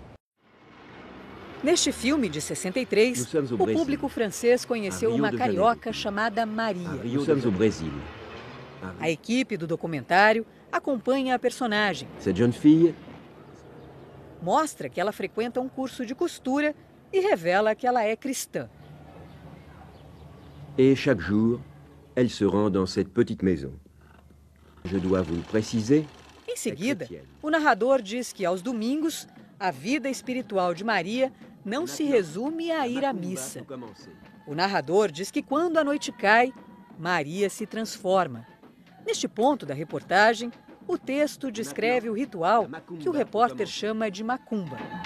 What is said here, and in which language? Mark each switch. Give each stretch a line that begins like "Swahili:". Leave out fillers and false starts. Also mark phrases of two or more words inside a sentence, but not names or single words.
Portuguese: Neste filme de 63, o público francês conheceu uma carioca chamada Maria. A equipe do documentário acompanha a personagem. Mostra que ela frequenta um curso de costura e revela que ela é cristã.
French: Et chaque jour, elle se rend dans cette petite maison. Je dois vous préciser.
Portuguese: Em seguida, o narrador diz que aos domingos, a vida espiritual de Maria não se resume a ir à missa. O narrador diz que quando a noite cai, Maria se transforma. Neste ponto da reportagem, o texto descreve o ritual que o repórter chama de macumba.